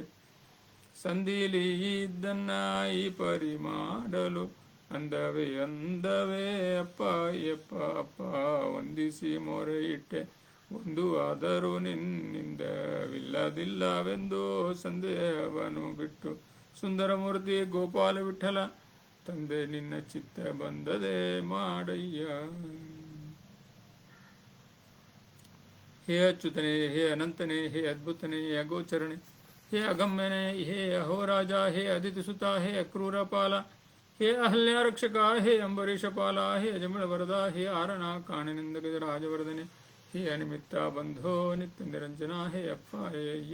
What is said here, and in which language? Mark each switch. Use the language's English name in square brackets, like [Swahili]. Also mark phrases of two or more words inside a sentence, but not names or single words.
[Kannada] ಸಂಧಿಲಿ ಇದ್ದನ್ನ ಈ ಪರಿ ಮಾಡಲು ಅಂದವೇ ಅಪ್ಪ ಯಪ್ಪ ಅಪ್ಪ ವಂದಿಸಿ ಮೊರೆ ಇಟ್ಟೆ. ಒಂದು ಆದರೂ ನಿನ್ನಿಂದವಿಲ್ಲದಿಲ್ಲವೆಂದು ಸಂದೇಹವನ್ನು ಬಿಟ್ಟು ಸುಂದರ ಮೂರ್ತಿ ಗೋಪಾಲ ವಿಠಲ ತಂದೆ ನಿನ್ನ ಚಿತ್ತ ಬಂದದೆ ಮಾಡಯ್ಯ. ಹೇ ಅಚ್ಯುತನೇ, ಹೇ ಅನಂತನೇ, ಹೇ ಅದ್ಭುತನೇ, ಹೇ ಅಗೋಚರಣೆ, ಹೇ ಅಗಮ್ಯನೇ, ಹೇ ಅಹೋರಾಜ, ಹೇ ಅದಿತಿಸುತ, ಹೇ ಅಕ್ರೂರಪಾಲ, ಹೇ ಅಹಲ್ಯ ರಕ್ಷಕ, ಹೇ ಅಂಬರೀಷಪಾಲ, ಹೇ ಅಜಮಿಳ ವರದ, ಹೇ ಆರಣ ಕಾಣಿನಿಂದ ರಾಜವರ್ಧನೆ, ಹೇ ಅನಿಮಿತ್ತ ಬಂಧೋ ನಿತ್ಯ ನಿರಂಜನ, ಹೇ ಅಪ್ಪ, ಹೇ ಅಯ್ಯ